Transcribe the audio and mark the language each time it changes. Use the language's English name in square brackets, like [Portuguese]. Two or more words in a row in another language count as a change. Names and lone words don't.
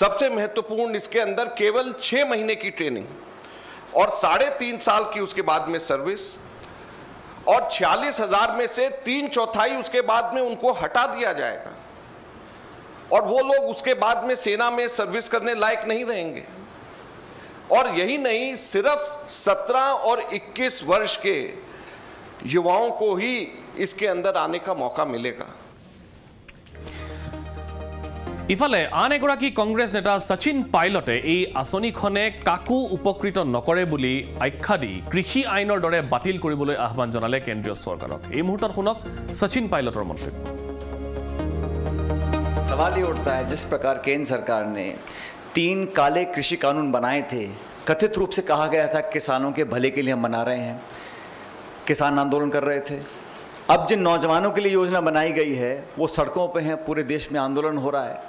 [Hindi] सबसे महत्वपूर्ण इसके अंदर केवल 6 महीने की ट्रेनिंग और 3.5 साल की उसके बाद में सर्विस और 46,000 में से 3/4 उसके बाद में उनको हटा दिया जाएगा और वो लोग उसके बाद में सेना में सर्विस करने लायक नहीं रहेंगे। और यही नहीं, सिर्फ 17 और 21 वर्ष के युवाओं को ही इसके अंदर आने का मौका मिलेगा। [Assamese] ইফালে আন এগৰাকী কংগ্ৰেছ নেতা সচিন পাইলটে এই আঁচনিখনে কাকো উপকৃত নকৰে বুলি আখ্যা দি কৃষি আইনৰ দৰে বাতিল কৰিবলৈ আহ্বান জনালে কেন্দ্ৰীয় চৰকাৰক। এই মুহূৰ্তত শুনক সচিন পাইলটৰ মন্তব্য। [Hindi] सवाल ये उठता है, जिस प्रकार केंद्र सरकार ने 3 काले कृषि कानून बनाए थे, कथित रूप से कहा गया था किसानों के भले के लिए हम बना रहे हैं, किसान आंदोलन कर रहे थे। अब जिन नौजवानों के लिए योजना बनाई गई है वो सड़कों पे हैं, पूरे देश में आंदोलन हो रहा है।